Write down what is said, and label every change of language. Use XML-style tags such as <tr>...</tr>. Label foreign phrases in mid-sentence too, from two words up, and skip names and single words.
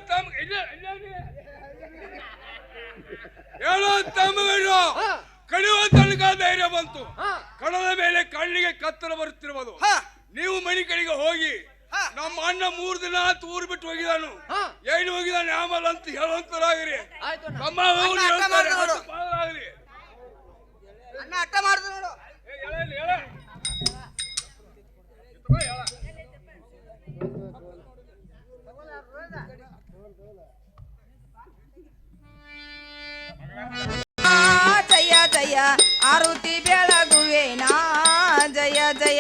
<kn>ಹೇಳೋ ತಮ್ಮಗಳು ಕಡಿಯುವ ತನಕ ಧೈರ್ಯ ಬಂತು ಕಡದ ಮೇಲೆ ಕಣ್ಣಿಗೆ ಕತ್ತಲ ಬರುತ್ತಿರುವುದು ನೀವು ಮನೆ ಕಡೆಗೆ ಹೋಗಿ ನಮ್ಮ ಅಣ್ಣ 3 ದಿನ ಊರು ಬಿಟ್ಟು ಹೋಗಿದಾನು ಏನು ಹೋಗಿದಾನೆ ಆಮೇಲೆ ಅಂತ ಹೇಳುವಂತರಾಗಿರಿ ತಮ್ಮ ಅವ್ರು ಹೇಳ್ತಾರೆ, ಅದು ಪಾಲಾಗ್ರಿ. ಅಣ್ಣ ಅಟ್ಟ ಮಾಡ್ದು ನೋಡು ಜಯ ಜಯ ಆರುತಿ ಬೆಳಗುವೆನಾ ಜಯ ಜಯ</kn>